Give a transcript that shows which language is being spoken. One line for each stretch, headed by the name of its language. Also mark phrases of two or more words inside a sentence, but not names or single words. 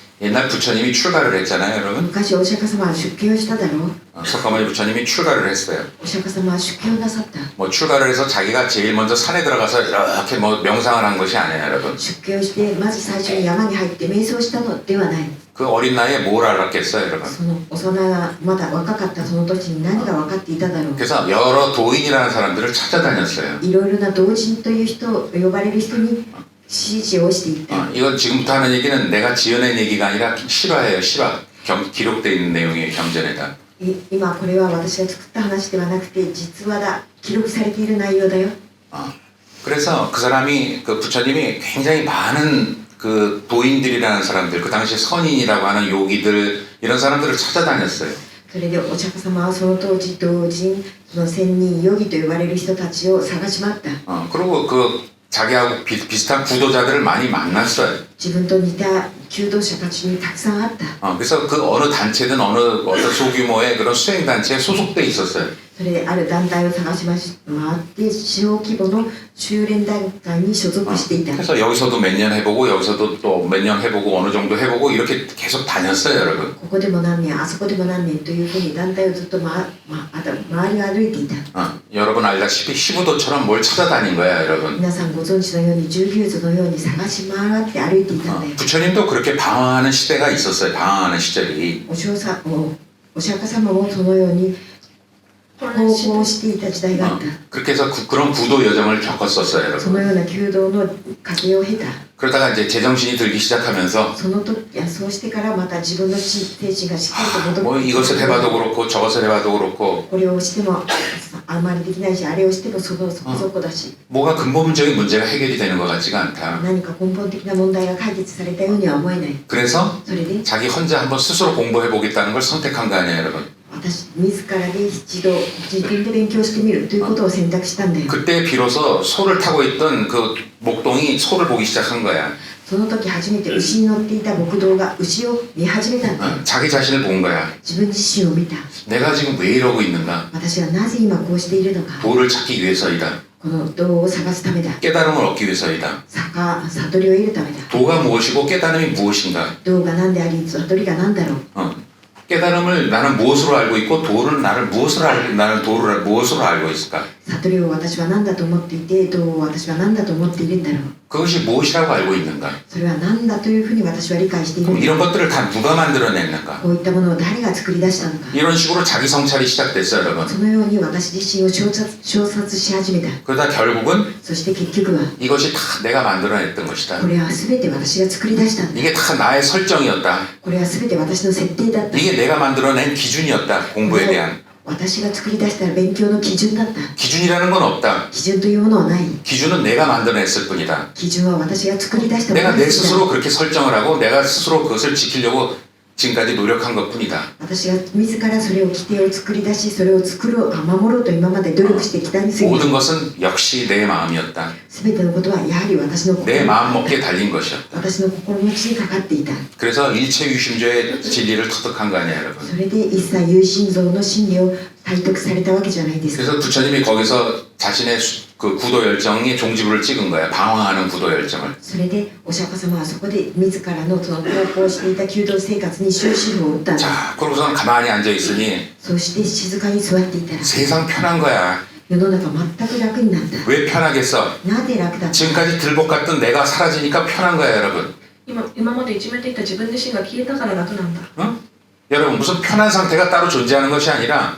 Korean: 옛날 부처님이 출가를 했잖아요, 여러분.
Japanese: 昔お釈迦様は出家をしただろう。
Korean: 석가모니 부처님이 출가를 했어요.
Japanese: お釈迦様は出家をなさった。
Korean: 뭐 출가를 해서 자기가 제일 먼저 산에 들어가서 이렇게 뭐 명상을 한 것이 아니에요, 여러분.
Japanese: 出家をしてまず最初に山に入って瞑想したのではない。
Korean: 그 어린 나이에 뭘 알았겠어요, 여러분.
Japanese: その幼いまだ若かったその時に何が分かっていただろう。
Korean: 그래서 여러 도인이라는 사람들을 찾아다녔어요.
Japanese: いろいろな同人という人を呼ばれる人に指示をしていった。
Korean: 이건 지금부터 하는 얘기는 내가 지어낸 얘기가 아니라 실화예요, 실화. 기록되어 있는 내용이에요, 경전에다.
Japanese: 今これは私が作った話ではなくて実話だ、記録されている内容だよ。
Korean: 그래서 그 사람이 그 부처님이 굉장히 많은 그 도인들이라는 사람들, 그 당시 선인이라고 하는 요기들 이런 사람들을 찾아다녔어요.
Japanese: それでお釈迦様はその当時同人、その仙人、ヨギと呼ばれる人たちを探し回った。
Korean: 그리고 그 자기하고 비슷한 구도자들을 많이 만났어요.
Japanese: 自分と似た求道者たちにたくさんあった。
Korean: 그래서 그 어느 단체든 어떤 소규모의 그런 수행 단체에 소속돼 있었어요.
Japanese: それである団体を探し回って小規模の修練団体に所属していた。
Korean: 그래서 여기서도 몇 년 해보고 여기서도 또 몇 년 해보고 어느 정도 해보고 이렇게 계속 다녔어요, 여러분.
Japanese: ここでも何年、あそこでも何年というふうに団体をずっと周りが歩いていた。
Korean: 여러분 알다시피 시부도처럼 뭘 찾아다닌 거야, 여러분.
Japanese: 皆さんご存知のように19図のように探し回って歩いていたんだよ。
Korean: 부처님도 그렇게 방황하는 시대가 있었어요. 방황하는 시절이.
Japanese: お釈迦様もそのように方向していた時代があった。
Korean: 그렇게 해서 그런 구도 여정을 겪었었어요,
Japanese: その
Korean: 여러분.
Japanese: ような求道の過程を経た。
Korean: 그러다가 이제 제정신이 들기 시작하면서
Japanese: その時、そうしてからまた自分の精神がしっかりと戻って
Korean: 뭐 이것을 해봐도 그렇고 저것을 해봐도 그렇고
Japanese: これをしてもあまりできないし、あれをしてもそこそこだし、
Korean: 뭐가 근본적인 문제가 해결이 되는 것 같지가 않다.
Japanese: 何か根本的な問題が解決されたようには思えない。
Korean: 그래서
Japanese: それで
Korean: 자기 혼자 한번 스스로 공부해보겠다는 걸 선택한 거 아니에요, 여러분.
Japanese: 私自らで一度自分で勉強してみるということを選択したんだよ。
Korean: 그때 비로소 소를 타고 있던 그 목동이 소를 보기 시작한 거야.
Japanese: その時初めて牛に乗っていた牧童が牛を見始めたんだよ。
Korean: 자기 자신을 본 거야.
Japanese: 自分自身を見た。
Korean: 내가 지금 왜 이러고 있는가?
Japanese: 私はなぜ今こうしているのか。
Korean: 도를 찾기 위해서이다.
Japanese: この道を探すためだ。
Korean: 깨달음을 얻기 위해서이다.
Japanese: 悟りを得るためだ。
Korean: 도가 무엇이고 깨달음이 무엇인가?
Japanese: 道が何であり悟りが何だろう。
Korean: 깨달음을 나는 무엇으로 알고 있고 도를 나는 도를 무엇으로 알고 있을까?
Japanese: 悟りを私は何だと思っていて、道を私は何だと思っているんだろう。
Korean: 그것이 무엇이라고 알고 있는가?
Japanese: それは何だというふうに私は理解している
Korean: 그럼
Japanese: んだ。
Korean: 이런 것들을 다 누가 만들어냈는가?
Japanese: こういったものを誰が作り出したのか。
Korean: 이런 식으로 자기 성찰이 시작됐어요, 여러분.
Japanese: そのように私自身を照察し始めた。
Korean: 그러다 결국은
Japanese: そして結局は
Korean: 이것이 다 내가 만들어냈던 것이다.
Japanese: これは全て私が作り出したんだ。
Korean: 이게 다 나의 설정이었다.
Japanese: これは全て私の設定だった。
Korean: 이게 내가 만들어낸 기준이었다. 공부에 대한.
Japanese: 私が作り出した勉強の基準だった。
Korean: 기준이라는 건 없다.
Japanese: 基準というものはない。
Korean: 기준은 내가 만들어냈을 뿐이다.
Japanese: 基準は私が作り出したも
Korean: 내가
Japanese: の
Korean: 내
Japanese: です。
Korean: 스스로 그렇게 설정을 하고 내가 스스로 그것을 지키려고 지금까지 노력한 것뿐이다.
Japanese: 私が自らそれを規定を作り出し、それを守ろうと今まで努力してきたに過ぎ
Korean: 모든 것은 역시 내 마음이었다.
Japanese: 全てのことはやはり私の
Korean: 내
Japanese: 心
Korean: 마음 먹기에 달린 것이었다.
Japanese: 私の心持ちにかかっていた。
Korean: 그래서 일체유심조의 진리를 터득한 거 아니야, 여러분.
Japanese: それで一切有心像の真理を体得されたわけじゃないですか。
Korean: 그래서 부처님이 거기서 자신의 그 구도 열정의 종지부를 찍은 거야. 방황하는 구도 열정을.
Japanese: それでお釈迦様はそこで自らのその投稿していた求道生活に終止符を打ったんです。
Korean: 자, 그러고서는 가만히 앉아 있으니
Japanese: そして静かに座っていたら
Korean: 세상 편한 거야.
Japanese: 世の中全く楽になった。
Korean: 왜 편하겠어?
Japanese: なぜ楽だった？
Korean: 지금까지 들복 같던 내가 사라지니까 편한 거야, 여러분.
Japanese: 今までいじめていた自分自身が消えたから楽なんだ。 어?
Korean: 여러분, 무슨 편한 상태가 따로 존재하는 것이 아니라